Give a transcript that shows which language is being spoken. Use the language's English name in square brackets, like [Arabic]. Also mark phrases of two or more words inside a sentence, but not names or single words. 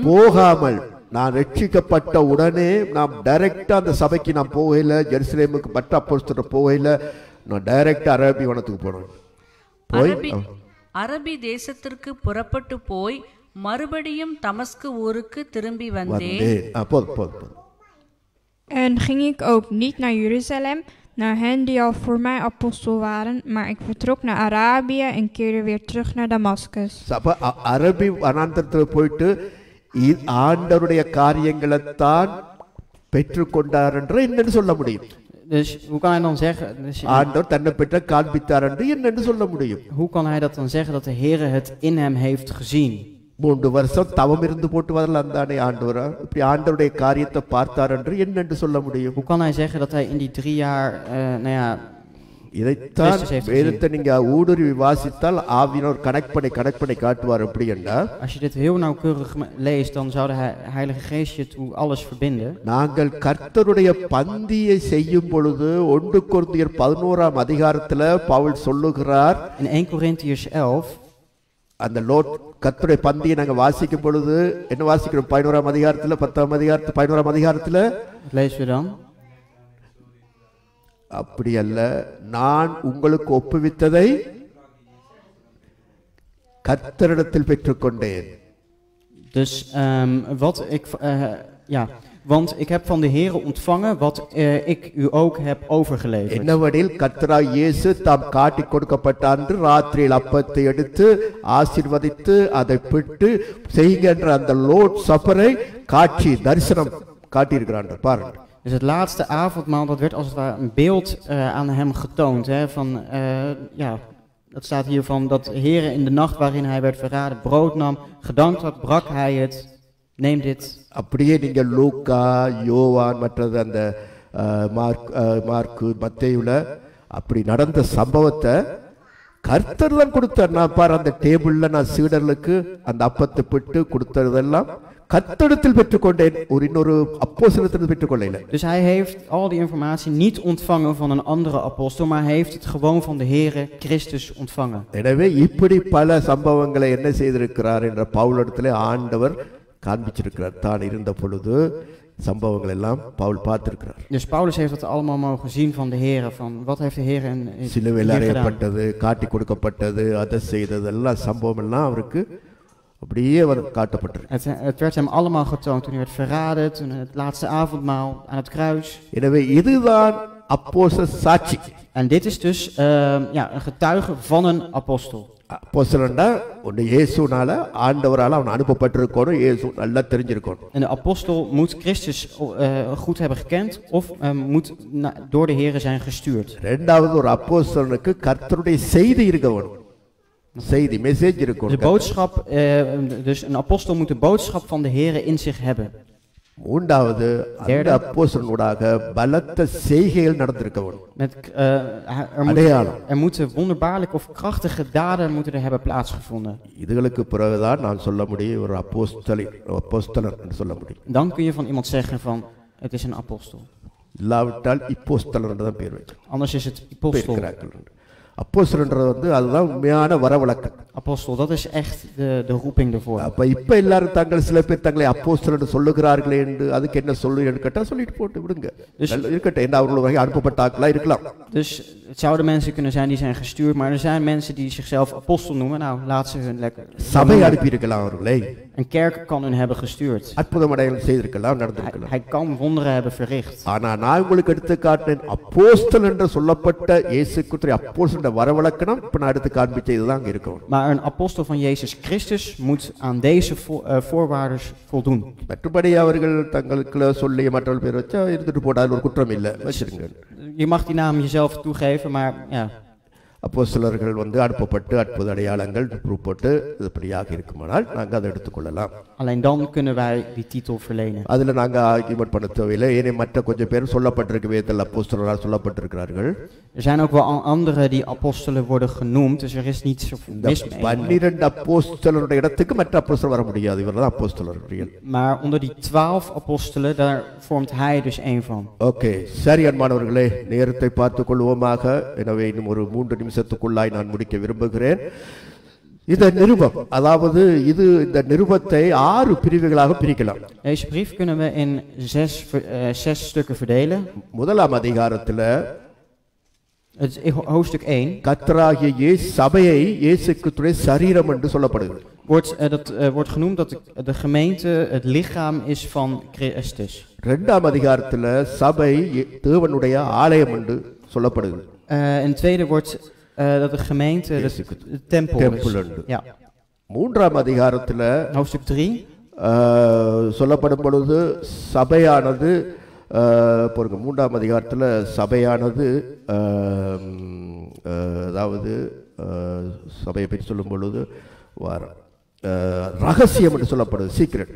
[Tamil] நான் ரட்சிக்கப்பட்ட உடனே நான் டைரக்டா அந்த சபைக்கு நான் போகல. ஜெருசலேமுக்கு மற்ற அப்போஸ்தலர் போகல. நான் டைரக்டா அரபி வனத்துக்கு போனேன். அரபி தேசத்திற்கு புறப்பட்டு போய் மறுபடியும் தமஸ்கு ஊருக்கு திரும்பி வந்தேன். [Dutch] En ging ik ook niet naar Jeruzalem, naar hen die al voor mij apostel waren, maar ik vertrok naar Arabië en keerde weer terug naar Damascus. [Tamil] அரபி வனாந்தரத்தில் போயிட்டு ஆண்டவருடைய காரியங்களை தான் பெற்றுக்கொண்டார் என்று என்னன்னு சொல்ல முடியும்? [Dutch] Dus hoe kan hij dan zeggen? [Tamil] ஆண்டவர் தன்னை பெற்ற காண்பித்தார் என்று என்னன்னு சொல்ல முடியும்? [Dutch] Hoe kan hij dat dan zeggen dat de Heere het in hem heeft gezien? [Tamil] 3 வருஷம் தவம் இருந்து போட்டு வரல அந்தானே ஆண்டவரா இப்படி ஆண்டவருடைய காரியத்தை பார்த்தார் என்று என்னன்னு சொல்ல முடியும்? [Dutch] Hoe kan hij zeggen dat hij in die 3 jaar, nou ja, [Tamil] இதைத்தான் வேதத்தை நீங்க ஊடுருவி வாசித்தால் ஆவியானவர் கனெக்ட் பண்ணி காட்டுவார். எப்படி என்றால், [Dutch] als je dit heel nauwkeurig leest, dan zou de Heilige Geest je toe alles verbinden. [Tamil] நாங்கள் கர்த்தருடைய பந்தியை செய்யும் பொழுது 1 கொரிந்தியர் 11 அதிகாரத்துல பவுல் சொல்லுகிறார், [English] in 1 Corinthians 11 [Tamil] அந்த லோட் கர்த்தருடைய பந்தியை நாங்க வாசிக்கும் பொழுது என்ன வாசிக்கிறோம்? 11 அதிகாரத்துல 10 அதிகாரத்துல 11 அதிகாரத்துல [Dutch] lezen we dan, [Tamil] அப்படி அல்ல, நான் உங்களுக்கு ஒப்புவித்ததை கர்த்தரிடத்தில் பெற்றுக்கொண்டேன். [Dutch] Dus wat ik, ja, want ik heb van de Heere ontvangen wat ik u ook heb overgeleverd. [Tamil] என்னவெனில் கர்த்தராகிய இயேசு தாம் காட்டி கொடுக்கப்பட்ட அன்று ராத்திரியில் அப்பத்தை எடுத்து ஆசீர்வதித்து அதை பிட்டு செய்கின்ற அந்த [English] Lord supper [Tamil] காட்சி தரிசனம் காட்டியிருக்கிறார். பாருங்க. [Dutch] Dus het laatste avondmaal, dat werd als het ware een beeld aan hem getoond. Hè, van, ja, dat staat hier van dat de Heere in de nacht waarin hij werd verraden brood nam, gedankt had, brak hij het, neem dit. [Tamil] அப்படியே நீங்க லூக்கா, யோவான் மற்றது அந்த மார்க்கு மத்தேயுல அப்படி நடந்த சம்பவத்தை கர்த்தர் தான் கொடுத்தார். நான் பாரு அந்த டேபிள்ல நான் சீடர்களுக்கு அந்த அப்பத்தை பிட்டு கொடுத்ததெல்லாம் கர்த்தரிடத்தில் பெற்றுக்கொண்டேன், இன்னொரு அப்போஸ்தலத்தில் பெற்றுக்கொள்ளல. [Dutch] Dus hij heeft al die informatie niet ontvangen van een andere apostel, maar hij heeft het gewoon van de Heere Christus ontvangen. [Tamil] எனவே இப்படி பல சம்பவங்களை என்ன செய்திருக்கிறார் என்ற பவுலிடத்திலே ஆண்டவர் காண்பிச்சிருக்கிறார். தான் இருந்த பொழுது சம்பவங்கள் எல்லாம் பவுல் பார்த்திருக்கிறார். [Dutch] Dus Paulus heeft het allemaal mogen zien van de Heere, van wat heeft de Heere [Tamil] சிலுவையில் [Dutch] hier gedaan. [Tamil] அறையப்பட்டது, காட்டி கொடுக்கப்பட்டது, அதை செய்தது எல்லாம் சம்பவம் எல்லாம் அவருக்கு அப்படியே காட்டப்பட்டிருக்கு. [Dutch] Het werd hem allemaal getoond toen hij werd verraden, toen het laatste avondmaal aan het kruis. [Tamil] எனவே இதுதான் அப்போஸ்தல சாட்சி. [Dutch] En dit is dus een getuige van een apostel. [Tamil] அப்போஸ்தலன்டா ஒன்று இயேசுனால ஆண்டவரால் அவன் அனுப்பப்பட்டிருக்கணும், இயேசு நல்லா தெரிஞ்சிருக்கணும். [Dutch] En de apostel moet Christus goed hebben gekend of moet door de Heere zijn gestuurd. [Tamil] ரெண்டாவது ஒரு அப்போஸ்தலனுக்கு கர்த்தருடைய செய்தி இருக்க வேணும். செய்தி மெசேஜ் [Dutch] De [Tamil] இருக்கணும். [Dutch] boodschap, dus een apostel moet de boodschap van de Heere in zich hebben. [Tamil] மூன்றாவது அந்த அப்போஸ்தலனூடாக பலத்த செய்கைகள் நடந்திருக்க வேணும். [Dutch] Er moeten wonderbaarlijke of krachtige daden moeten er hebben plaatsgevonden. [Tamil] இதுகளுக்கு பிறகுதான் நான் சொல்ல முடியும் ஒரு அப்போஸ்தலன் என்று சொல்ல முடியும். [Dutch] Dan kun je van iemand zeggen van het is een apostel. [Tamil] இல்லாவிட்டால் இப்போஸ்தலன் என்று தான் பேர் வைக்கணும். [Dutch] Anders is het apostel. [Tamil] அப்போஸ்தலன்றது அதுதான் உண்மையான வரவழக்கம். [Dutch] Apostel, dat is echt de roeping ervoor. [Tamil] அப்ப இப்ப எல்லாரும் தங்கள் சில பேர் தங்களை அப்போஸ்தலன் என்று சொல்லுகிறார்களே என்று அதுக்கு என்ன சொல்லுன்னு கேட்டா சொல்லிட்டு போட்டு விடுங்க. இருக்கட்டும், என்ன அவர்களுக்கு அனுப்பப்பட்ட ஆட்களா இருக்கலாம். [Dutch] Dus het zouden mensen kunnen zijn die zijn gestuurd, maar er zijn mensen die zichzelf apostel noemen. Nou, laat ze hun lekker. [Tamil] சபை அனுப்பி இருக்கலாம் அவர்களை. [Dutch] Een kerk kan hun hebben gestuurd. [Tamil] அற்புதம் அடையாளம் செய்திருக்கலாம், நடந்திருக்கலாம். [Dutch] Hij kan wonderen hebben verricht. [Tamil] ஆனா நான் உங்களுக்கு எடுத்து காட்டினேன் அப்போஸ்தலன் என்று சொல்லப்பட்ட இயேசு கிறிஸ்து அப்போஸ்தலன் வரவழக்கம் இப்ப நான் எடுத்து காண்பிச்ச இதுதான் அங்க இருக்கும். [Dutch] Maar een apostel van Jezus Christus moet aan deze voorwaarden voldoen. [Tamil] மற்றபடி அவர்கள் தங்களுக்குள்ள சொல்லி மற்றவர்கள் பேர் வச்சா இருந்துட்டு போடாது, ஒரு குற்றம் இல்லை, வச்சிருங்க. [Dutch] Je mag die naam jezelf toegeven, maar ja. [Tamil] அப்போஸ்தலர்கள் அனுப்பப்பட்டு அற்புத அடையாளங்கள் போட்டு இப்படியாக இருக்குமானால் நாங்கள் அதை எடுத்துக்கொள்ளலாம். [Dutch] Alleen dan kunnen wij die titel verlenen. [Tamil] அதில் நாங்கள் ஆர்கியூமெண்ட் பண்ண தேவையில்லை. ஏனே மற்ற கொஞ்சம் பேர் சொல்லப்பட்டிருக்கு, வேதத்தில் அப்போஸ்தலரால் சொல்லப்பட்டிருக்கிறார்கள். [Dutch] Er zijn ook wel anderen die apostelen worden genoemd, dus er is niet zoveel mis mee. [Tamil] 12 அப்போஸ்தலருடைய இடத்துக்கு மற்ற அப்போஸ்தலர் வர முடியாது, இவர் தான் அப்போஸ்தலர். [Dutch] Maar onder die 12 apostelen, daar vormt hij dus één van. [Tamil] ஓகே, சரி அன்பானவர்களே, நேரத்தை பார்த்துக் கொள்வோமாக. எனவே இன்னும் ஒரு 3 நிமிஷத்துக்குள்ளாய் நான் முடிக்க விரும்புகிறேன். இந்த நிருபம், அதாவது இந்த நிருபத்தை 6 பிரிவுகளாக பிரிக்கலாம். [Dutch] Deze brief kunnen we in 6 stukken verdelen. [Tamil] முதலாம் அதிகாரத்துல [Dutch] Het is hoofdstuk 1. [Tamil] கர்த்தராகிய சபையை இயேசு கிறிஸ்துவின் சரீரம் என்று சொல்லப்படுகிறது. [Dutch] Wordt genoemd dat de gemeente het lichaam is van Christus. [Tamil] இரண்டாம் அதிகாரத்துல சபை தேவனுடைய ஆலயம் என்று சொல்லப்படுகிறது. [Dutch] In het tweede wordt dat de gemeente de tempel is. Ja. [Tamil] மூன்றாம் அதிகாரத்துல [Dutch] hoofdstuk 3 [Tamil] சொல்லப்படும் பொழுது சபையானது பாருங்க, மூன்றாம் அதிகாரத்தில் சபையானது அதாவது சபையை பற்றி சொல்லும் பொழுது ரகசியம் என்று சொல்லப்படுது, சீக்ரெட்.